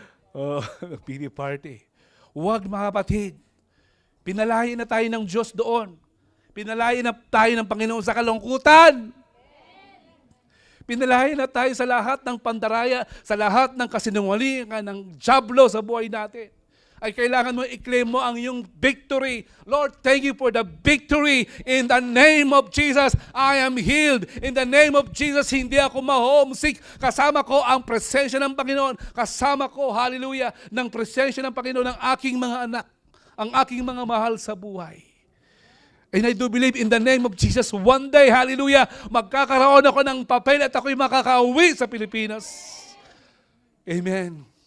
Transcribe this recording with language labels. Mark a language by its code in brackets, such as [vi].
[en] Oh, pity party. [tl] Huwag mga kapatid. Pinalayan na tayo ng Diyos doon. Pinalayan na tayo ng Panginoon sa kalungkutan. Pinalayan na tayo sa lahat ng pandaraya, sa lahat ng kasinungalingan ng diablo sa buhay natin. Ay kailangan mo i-claim mo ang iyong victory. [en] Lord, thank you for the victory. In the name of Jesus, I am healed. In the name of Jesus, [tl] hindi ako ma-homesick. Kasama ko ang presensya ng Panginoon. Kasama ko, hallelujah, ng presensya ng Panginoon ng aking mga anak, ang aking mga mahal sa buhay. [en] And I do believe in the name of Jesus, one day, hallelujah, [tl] magkakaroon ako ng papel at ako'y makakauwi sa Pilipinas. [en] Amen.